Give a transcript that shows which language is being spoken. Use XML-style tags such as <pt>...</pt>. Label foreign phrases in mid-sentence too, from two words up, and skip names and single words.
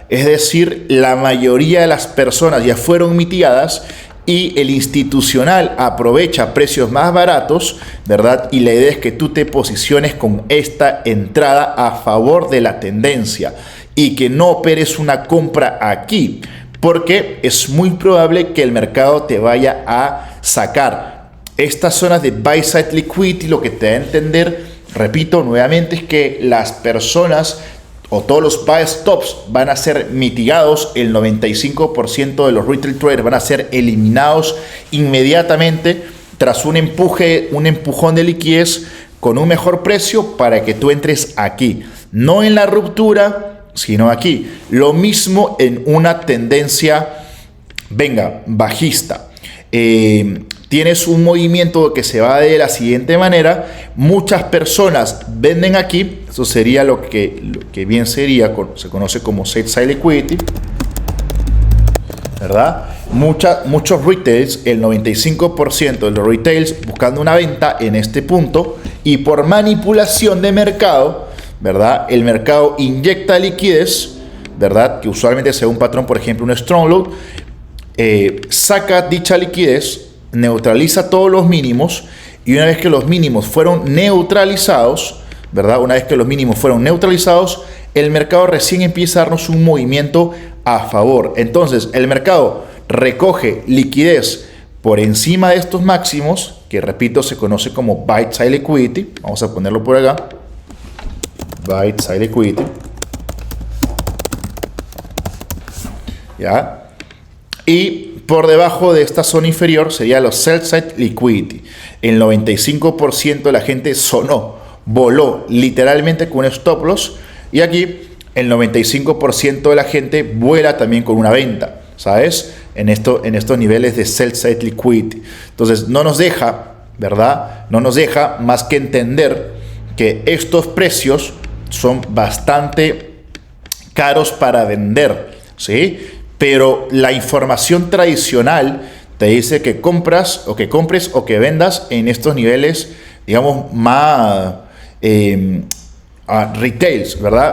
<es>Es decir, la mayoría de las personas ya fueron mitigadas y el institucional aprovecha precios más baratos, ¿verdad? Y la idea es que tú te posiciones con esta entrada a favor de la tendencia y que no operes una compra aquí, porque es muy probable que el mercado te vaya a sacar. Estas zonas de</es> <en>buy side liquidity,</en> <es>lo que te da a entender, repito nuevamente, es que las personas o todos los</es> <en>buy stops</en> <es>van a ser mitigados. El 95% de los</es> <en>retail traders</en> <es>van a ser eliminados inmediatamente tras un empujón de liquidez con un mejor precio para que tú entres aquí, no en la ruptura, sino aquí. Lo mismo en una tendencia, bajista. Tienes un movimiento que se va de la siguiente manera. Muchas personas venden aquí. Eso sería lo que bien sería, se conoce como</es> <en>sell side liquidity,</en> <es>¿verdad? Muchos retails, el 95% de los retails buscando una venta en este punto, y por manipulación de mercado, ¿verdad? El mercado inyecta liquidez, ¿verdad? Que usualmente sea un patrón, por ejemplo, un</es> <en>strong load,</en> <es>saca dicha liquidez, neutraliza todos los mínimos, y una vez que los mínimos fueron neutralizados, ¿verdad? Una vez que los mínimos fueron neutralizados, el mercado recién empieza a darnos un movimiento a favor. Entonces, el mercado recoge liquidez por encima de estos máximos, que repito, se conoce como</es> <en>buy side liquidity.</en> <es>Vamos a ponerlo por acá.</es> <en>Buy side liquidity.</en> <es>¿Ya? Y por debajo de esta zona inferior sería los</es> <en>sell side liquidity.</en> <es>El 95% de la gente voló literalmente con un</es> <en>stop loss,</en> <es>y aquí el 95% de la gente vuela también con una venta, ¿sabes? En estos niveles de</es> <en>sell side liquidity.</en> <es>Entonces no nos deja, ¿verdad? No nos deja más que entender que estos precios son bastante caros para vender, ¿sí? Pero la información tradicional te dice que compres o que vendas en estos niveles, digamos, más retails, ¿verdad?</es>